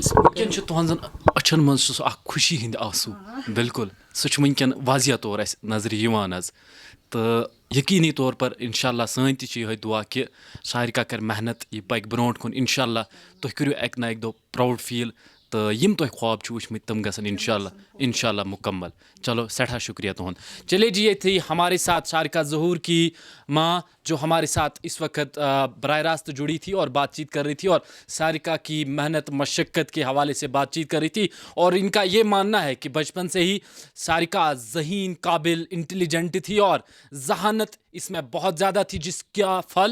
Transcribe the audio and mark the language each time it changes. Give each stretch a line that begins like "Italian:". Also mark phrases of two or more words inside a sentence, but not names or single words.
Kashmiri: وٕنکٮ۪ن چھُ تُہنٛزن أچھن منٛز چھُ سُہ اکھ خوشی ہٕنٛدۍ آنسوٗ بِلکُل سُہ چھُ وٕنکٮ۪ن واضح طور اَسہِ نظرِ یِوان حظ تہٕ یقیٖنی طور پر
Arabic: اِنشاء اللہ
Kashmiri: سٲنۍ تہِ چھِ یِہوے دُعا کہِ سارِکا کَرِ محنت یہِ پَکہِ برونٛٹھ کُن
Arabic: اِنشاء اللہ
Kashmiri: تُہۍ کٔرِو اَکہِ نہ اَکہِ دۄہ
English: proud feel
Kashmiri: تہٕ یِم تۄہہِ خواب چھُ وٕچھمٕتۍ تِم گژھن
Arabic: اِنشاء اللہ
Kashmiri: مُکمل چلو سٮ۪ٹھاہ شُکریہ تُہُنٛد
Urdu: چلیے جی یہ تھی ہمارے ساتھ شارکا ظہور کی ماں جو ہمارے ساتھ اس وقت براہ راست جڑی تھی اور بات چیت کر رہی تھی اور سارکا کی محنت مشقت کے حوالے سے بات چیت کر رہی تھی اور ان کا یہ ماننا ہے کہ بچپن سے ہی سارکا ذہین قابل انٹیلیجنٹ تھی اور ذہانت اس میں بہت زیادہ تھی جس کا پھل